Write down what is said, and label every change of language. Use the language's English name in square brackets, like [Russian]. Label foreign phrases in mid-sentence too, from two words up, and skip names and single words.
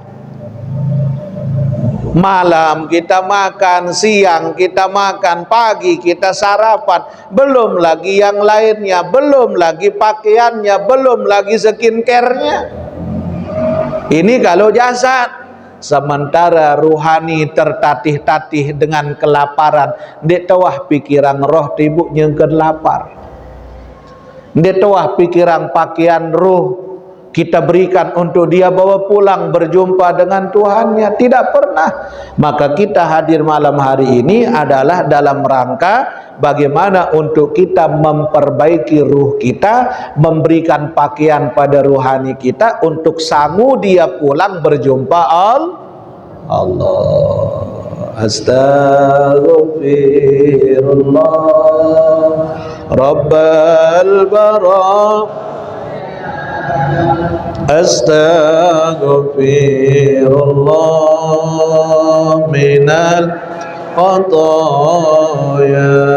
[Indonesian] Malam kita makan, siang kita makan, pagi kita sarapan, belum lagi yang lainnya, belum lagi pakaiannya, belum lagi skincare-nya. Ini kalau jasad. Sementara ruhani tertatih-tatih dengan kelaparan, [Sasak] ndek tawah pikiran roh tibuk nyengkeun lapar. Ndek tawah pikiran [Indonesian] pakaian roh kita berikan untuk dia bawa pulang berjumpa dengan Tuhannya, tidak pernah. Maka kita hadir malam hari ini adalah dalam rangka bagaimana untuk kita memperbaiki ruh kita, memberikan pakaian pada ruhani kita untuk sanggup dia pulang berjumpa Allah. [Arabic] أستغفر الله رب البرايا أستغفر الله من الخطايا.